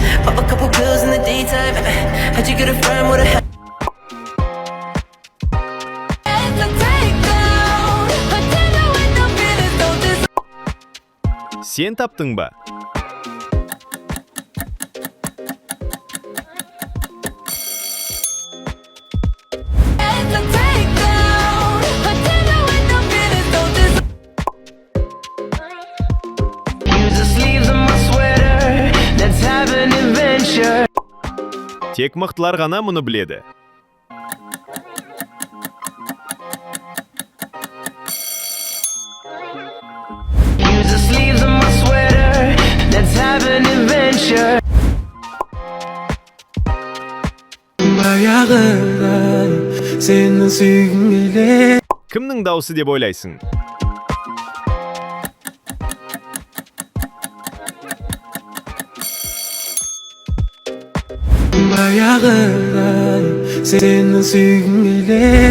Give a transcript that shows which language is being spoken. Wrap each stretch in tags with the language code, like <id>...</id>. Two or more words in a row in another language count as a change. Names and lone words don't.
<en>Pop a couple pills in the daytime. How'd you get a friend with a It's a takedown. Pretending with no feelings, don't just</en> <kk>Сен таптың ба?</kk> <en>It's a takedown. Pretending with no feelings, don't just use the sleeves of my sweater? Let's have an adventure.</en> <kk>Тек мықтылар ғана мұны біледі.</kk> <en>Use the sleeves of my sweater. Let's have an adventure.</en> <kk>Баяғыдан сені сүйгім келеді. Кімнің дауысы деп ойлайсың? Баяғыдан сені сүйгім келеді.</kk>